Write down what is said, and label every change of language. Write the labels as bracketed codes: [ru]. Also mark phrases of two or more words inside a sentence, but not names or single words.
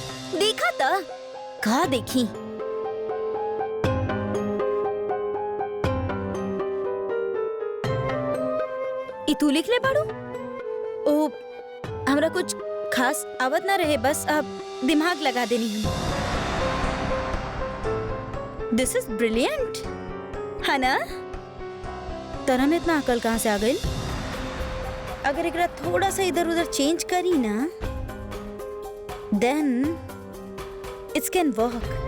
[bho] देखा था का देखी? ई तू लिख ले बाड़ू? ओ हमरा कुछ खास आवत ना रहे, बस अब दिमाग लगा देनी हूँ। [en] This is brilliant है ना? [bho] तरह में इतना अकल कहाँ से आ गई? अगर एकरा थोड़ा सा इधर उधर चेंज करी ना, [en] then it's can work.